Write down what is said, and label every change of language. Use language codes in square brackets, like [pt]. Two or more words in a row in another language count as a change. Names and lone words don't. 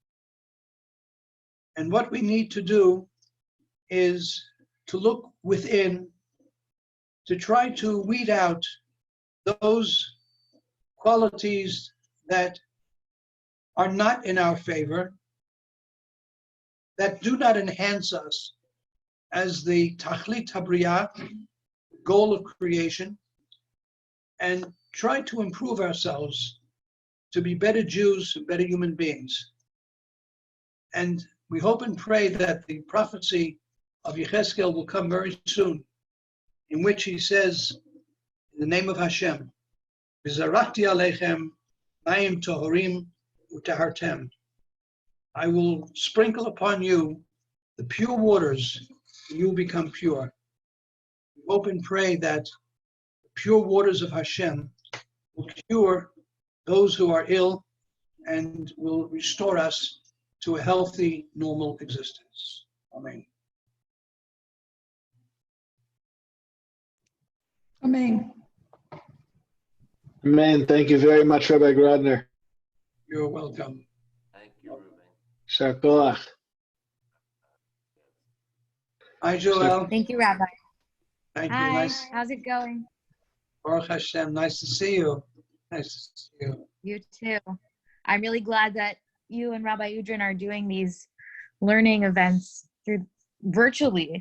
[en] And what we need to do is to look within, to try to weed out those qualities that are not in our favor, that do not enhance us as the [he] Tachlit Habriyah, [en] goal of creation, and try to improve ourselves to be better Jews and better human beings. And we hope and pray that the prophecy of Yechezkel will come very soon, in which he says, in the name of Hashem, [he] V'zarachti aleichem mayim tohorim utahartem. [en] I will sprinkle upon you the pure waters, and you will become pure. We hope and pray that the pure waters of Hashem will cure those who are ill and will restore us to a healthy, normal existence. Amen. Amen. Amen. Thank you very much, Rabbi Grodner. You're welcome. Thank you, Reuven. [he] Shar koach. [en] Hi, Joel. Thank you, Rabbi. Thank you. Hi, Nice. how's it going? [he] Baruch Hashem. [en] Nice to see you. Nice to see you. You too. I'm really glad that you and Rabbi Udrin are doing these learning events through virtually.